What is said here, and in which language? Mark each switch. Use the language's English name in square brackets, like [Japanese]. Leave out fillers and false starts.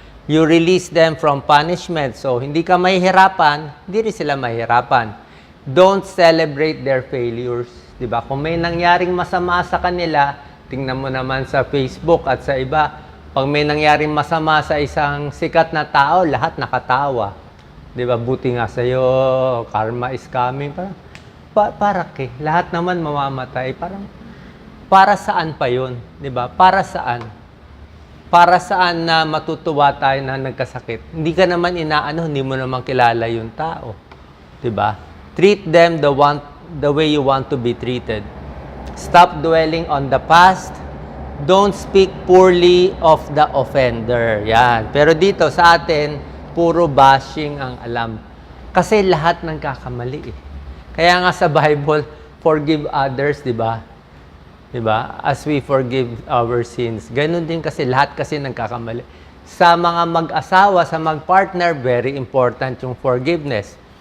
[English] You release them from punishment. [Filipino] So, hindi ka mahihirapan, hindi rin sila mahihirapan. [English] Don't celebrate their failures. [Filipino] Diba? Kung may nangyaring masama sa kanila, tingnan mo naman sa Facebook at sa iba, pag may nangyaring masama sa isang sikat na tao, lahat nakatawa. Diba? Buti nga sa'yo, [English] karma is coming. [Filipino] Para lahat naman mamamatay. Para saan pa yun? Diba? Para saan? Para saan na matutuwa tayo na nagkasakit? Hindi ka naman hindi mo naman kilala yung tao. Diba? [English] Treat them the way you want to be treated. Stop dwelling on the past. Don't speak poorly of the offender. [Filipino] Yan. Pero dito sa atin, puro bashing ang alam. Kasi lahat nagkakamali Kaya nga sa Bible, [English] forgive others, [Filipino] diba? Diba? [English] As we forgive our sins. [Filipino] Ganun din kasi, lahat kasi nagkakamali. Sa mga mag-asawa, sa mag-partner, [English] very important [Filipino] yung forgiveness.